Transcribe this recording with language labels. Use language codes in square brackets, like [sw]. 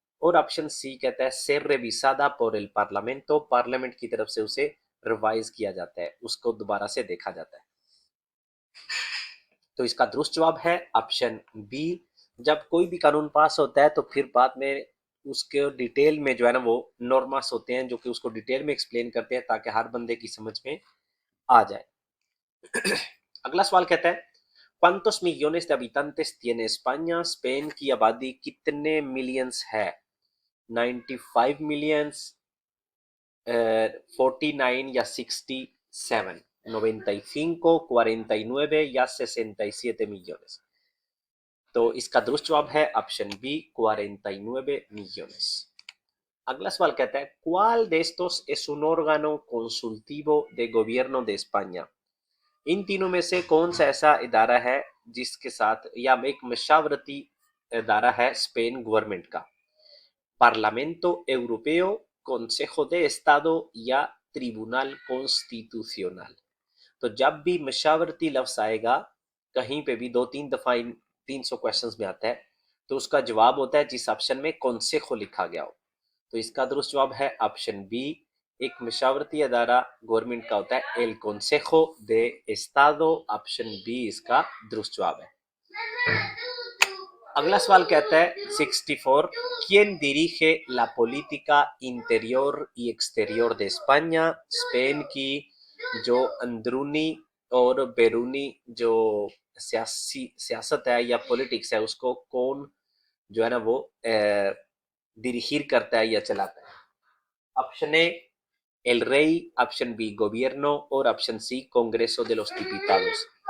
[hi] और option C कहता है [es] ser revisada por el parlamento, [hi] parliament की तरफ से उसे रिवाइज किया जाता है, उसको दोबारा से देखा जाता है। तो इसका दुरुस्त जवाब है ऑप्शन बी। जब कोई भी कानून पास होता है तो फिर बाद में उसके डिटेल में जो है ना वो नॉर्मास होते हैं जो कि उसको डिटेल में एक्सप्लेन करते हैं ताकि हर बंदे की समझ में आ जाए। अगला सवाल कहता है [es] ¿Cuántos millones de habitantes tiene España? [hi] Spain की आबादी कितने मिलियंस है? 95 मिलियंस, 49 या 67, 95, 49 या 67 millones। तो इसका दुरुस्त जवाब है ऑप्शन बी 49 millones। अगला सवाल कहता है [es] ¿Cuál de estos es un órgano consultivo de gobierno de España? [hi] इन तीनों में से कौन सा ऐसा इदारा है जिसके साथ या एक मशावरती इदारा है स्पेन गवर्नमेंट का? [es] पार्लामेंटो europeo, consejo de estado या ट्रिब्यूनल कॉन्स्टिट्यूशनल। [hi] तो जब भी मशावरती लफ्ज आएगा कहीं पे भी, दो तीन दफा इन 300 क्वेश्चंस में आता है, तो उसका जवाब होता है जिस ऑप्शन में कॉन्सेखो लिखा गया हो। तो इसका दुरुस्त जवाब है ऑप्शन बी। एक मशावरती अदारा गवर्नमेंट का होता है एल कॉन्सेखो दे एस्तादो। ऑप्शन बी इसका दुरुस्त जवाब है। अगला सवाल कहता है [es] 64, ¿Quién dirige la política interior y exterior de España? [hi] Spain की जो अंदरूनी और बैरूनी जो सियासत है या पॉलिटिक्स है उसको कौन जो है ना वो डिरिगir करता है या चलाता है? Option A el rey, option B gobierno और option C congreso de los diputados।